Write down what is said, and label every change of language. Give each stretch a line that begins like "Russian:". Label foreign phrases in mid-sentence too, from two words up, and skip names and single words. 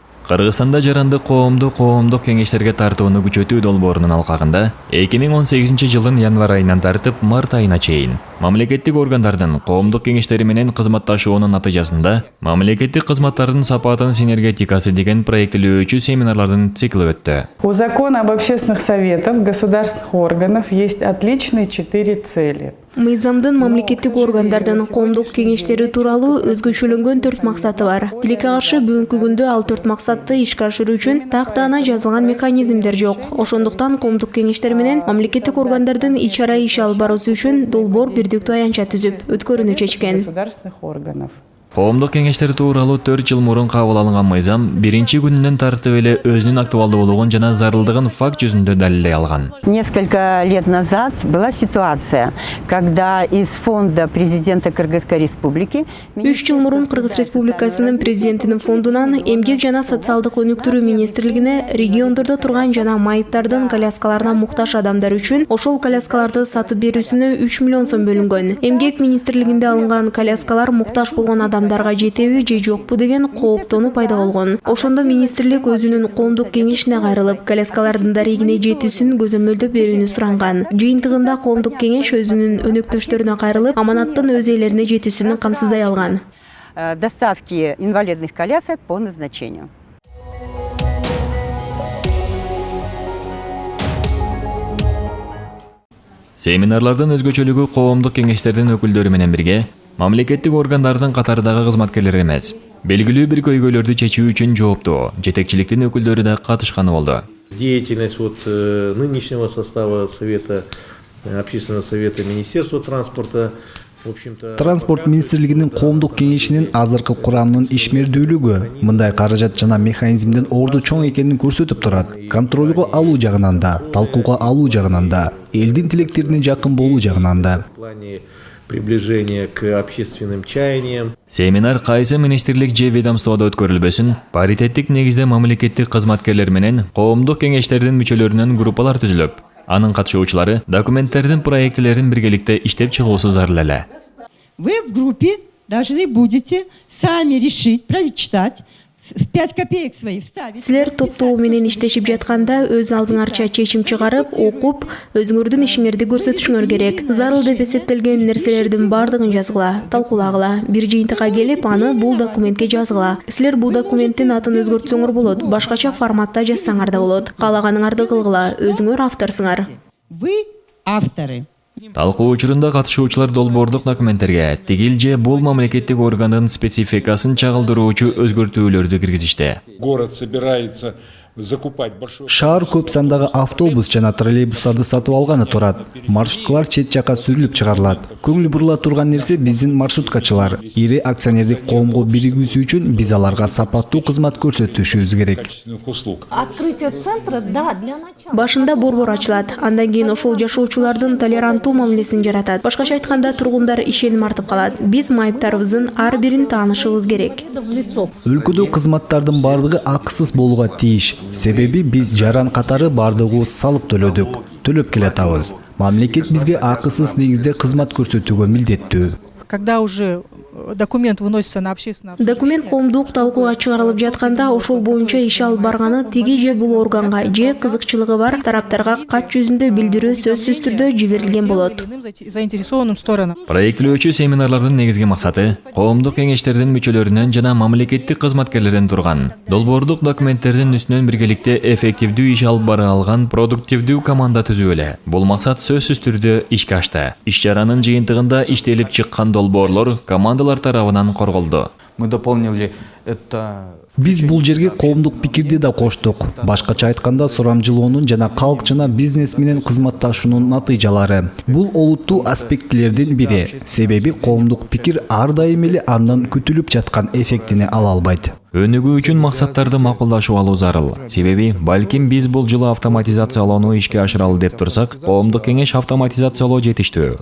Kyrgyz: Кыргызстанда жарандык коомдук кеңештерге тартууну күчөтүү долбоорунун алкагында 2018 жылдын январь айынан тартып март айына чейин мамлекеттик органдардын коомдук кеңештери менен кызматташуунун натыйжасында мамлекеттик кызматтардын сапатын синергетикасы деген проектилөөчү семинарлардын циклы өттү.
Russian: У закона об общественных советах государственных органов есть отличные 4 цели.
Kyrgyz: Мыйзамдын мамлекеттик органдардын коомдук кеңештери тууралуу өзгөчөлөнгөн 4 максаты бар. Тилекке каршы бүгүнкү күндө ал 4 максатты ишке ашыруу үчүн тактаана жазылган механизмдер жок. Ошондуктан коомдук кеңештер менен мамлекеттик органдардын ич-ара иш алып баруусу үчүн долбоор бирдиктүү аянтча түзүп өткөрүүнү чечкен.
Russian: Государственных органов.
Kyrgyz: Коомдук кеңештер тууралуу 4 жыл мурун кабыл алынган мыйзам биринчи күнүнөн тартып эле өзүнүн актуалдуулугун жана зарылдыгын факт жүзүндө далилдей алган.
Russian: Несколько лет назад была ситуация, когда из фонда президента Кыргызской республики
Kyrgyz: 3 жыл мурун Кыргыз республикасынын президентинин фондунан эмгек жана социалдык өнүктүрүү министрлигине региондордо турган жана майыптардын коляскаларына муктаж адамдар үчүн ошол коляскаларды сатып берүүсүнө 3 миллион сом бөлүнгөн. Эмгек министрлигинде алынган коляскалар муктаж болгон адамдарга жетеби же жокпу деген кооптонуу пайда болгон. Ошондо министрлик өзүнүн коомдук кеңешине кайрылып, коляскалардын дарегине жетүүсүн көзөмөлдөп берүүнү суранган. Жыйынтыгында коомдук кеңеш өзүнүн өнөктөштөрүнө кайрылып, аманаттын өз ээлерине жетүүсүн камсыздай алган.
Russian: Доставки инвалидных колясок по назначению.
Kyrgyz: Семинарлардын өзгөчөлүгү коомдук кеңештердин өкүлдөрү менен бирге мамлекеттик органдардын катарындагы кызматкерлер эмес, белгилүү бир көйгөйлөрдү чечүү үчүн жооптуу жетекчиликтин өкүлдөрү да катышканы болду.
Russian: Деятельность нынешнего состава Совета, Общественного совета Министерства транспорта, в общем-то...
Kyrgyz: Транспорт министрлигинин коомдук кеңешинин азыркы курамынын ишмердүүлүгү мындай каражат жана механизмдин орду чоң экенин көрсөтүп турат. Контролго алуу жагынан да, талкууга алуу жагынан да, элдин тилектерине жакын болуу жагынан да.
Russian: В плане приближения к общественным чаяниям.
Kyrgyz: Семинар кайсы министрлик же ведомстводо өткөрүлбөсүн, паритеттик негизде мамлекеттик кызматкерлер менен коомдук кеңештердин мүчөлөрүнөн группалар түзүлүп, анын катышуучулары документтердин проектилерин биргеликте иштеп чыгуусу зарыл эле.
Russian: Вы в группе должны будете сами решить, прочитать, в 5 копеек свои вставить.
Kyrgyz: Силер топтоо менен иштешип жатканда өз алдыңарча чечим чыгарып, окуп, өзүңөрдүн ишиңерди көрсөтүшүңөр керек. Зарыл деп эсептелген нерселердин бардыгын жазгыла, талкуулагыла, бир жыйынтыкка келип, аны бул документке жазгыла. Силер бул документтин атын өзгөртсөңөр болот, башкача форматта жазсаңар да болот. Каалаганыңарды кылгыла, өзүңөр авторсуңар.
Russian: Вы авторы.
Kyrgyz: Талкуу учурунда катышуучулар долбоордук документтерге тигил же бул мамлекеттик органдын спецификасын чагылдыруучу өзгөртүүлөрдү киргизишти.
Russian: Город собирается закупать большой...
Kyrgyz: Шаар көп сандагы автобус жана троллейбустарды сатып алганы турат. Маршруткалар чет жакка сүрүлүп чыгарылат. Көңүл бурула турган нерсе биздин маршруткачылар. Ири акционердик коомго биригүүсү үчүн биз аларга сапаттуу кызмат көрсөтүшүбүз керек.
Russian: Открытие центра, да, для начала.
Kyrgyz: Башында борбор ачылат, андан кийин ошол жашоочулардын толеранттуу мамилесин жаратат. Башкача айтканда, тургундар ишеним артып калат. Биз майыптарыбыздын ар бирин таанышыбыз керек. Өлкөдө кызматтардын бардыгы акысыз болууга тийиш. Себеби биз жаран катары бардыгыбыз салык төлөдүк, төлөп келатабыз. Мамлекет бизге акысыз негизде кызмат көрсөтүүгө милдеттүү.
Russian: Когда уже документ выносится на общественное...
Kyrgyz: Документ коомдук талкууга чыгарылып жатканда ошол боюнча иш алып барганы тиги же бул органга же кызыкчылыгы бар тараптарга кат жүзүндө билдирүү сөзсүз түрдө жиберилген болот.
Russian: Заинтересованным сторонам.
Kyrgyz: Проектилөөчү семинарлардын негизги максаты коомдук кеңештердин мүчөлөрүнөн жана мамлекеттик кызматкерлерден турган долбоордук документтердин үстүнөн биргеликте эффективдүү иш алып бара алган продуктивдүү команда түзүү эле. Бул максат сөзсүз түрдө ишке ашты. Иш-чаранын жыйынтыгында иштелип чыккан долбоорлор командалар тарабынан корголду.
Russian: Мы дополнили это...
Kyrgyz: Биз бул жерге коомдук пикирди да коштук. Башкача айтканда, сурамжылоонун жана калк жана бизнес менен кызматташуунун натыйжалары. Бул олуттуу аспектилердин бири. Себеби коомдук пикир ар дайым эле андан күтүлүп жаткан эффектини ала албайт. Өнүгүү үчүн максаттарды макулдашып алуу зарыл. Себеби балким биз бул жылы автоматизациялоону ишке ашыралы деп турсак, коомдук кеңеш автоматизациялоо жетиштүү.